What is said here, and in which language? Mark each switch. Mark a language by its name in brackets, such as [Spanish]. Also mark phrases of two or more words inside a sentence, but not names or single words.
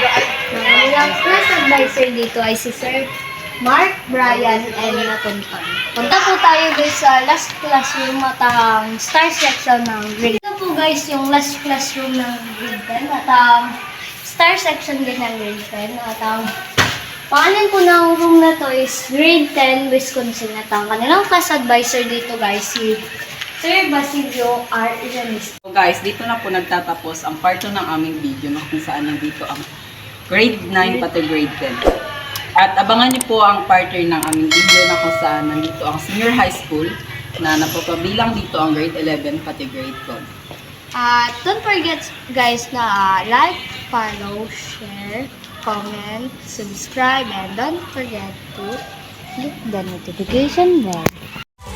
[Filipino] Ang kanilang class advisor dito ay si Sir Mark, Brian, and Napunton. Punta po tayo guys sa [English] last classroom [Filipino] at ang [English] star section [Filipino] ng grade. Ito po guys yung [English] last classroom [Filipino] ng grade 10 at ang [English] star section [Filipino] din ng grade 10. At ang pangalan po ng room na to is grade 10 Wisconsin. At ang kanilang class advisor dito guys si Sir Basilio R. Iranis. So guys, dito na po nagtatapos ang part 2 ng aming video na kung saan nandito ang grade 9 pati grade 10. At abangan niyo po ang part 3 ng aming video na kung saan nandito ang [English] senior high school [Filipino] na napapabilang dito ang grade 11 pati grade 12. [English] Don't forget guys na like, follow, share, comment, subscribe, and don't forget to click the notification bell.